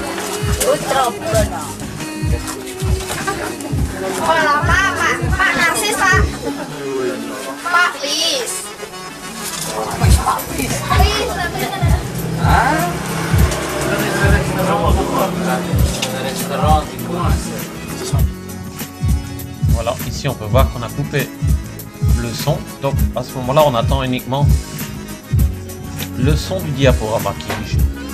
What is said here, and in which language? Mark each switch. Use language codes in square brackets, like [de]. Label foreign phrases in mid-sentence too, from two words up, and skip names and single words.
[id] Putra Buana. Kalau Pak Narsis, Pak. Pak Lis. Pak Lis. Ah? Restaurant. [fr] Voilà, ici on peut voir qu'on a coupé le son. Donc à ce moment-là, on attend uniquement le son du diaporama qui joue.